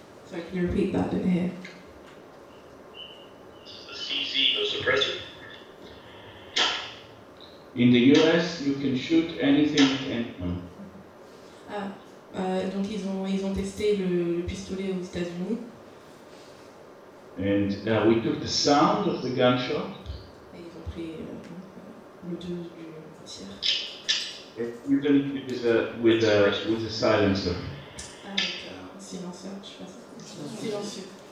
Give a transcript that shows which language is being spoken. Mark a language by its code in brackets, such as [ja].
[en] So can you repeat that in here? The CZ, no suppressor. In the US, you can shoot anything at anyone. [fr] Donc ils ont testé le pistolet aux États-Unis. [en] And we took the sound of the gunshot. [fr] Et ils ont pris le deux du tir. [en] You can use with a silencer. [fr] Avec un silencieux, je sais pas si silencieux.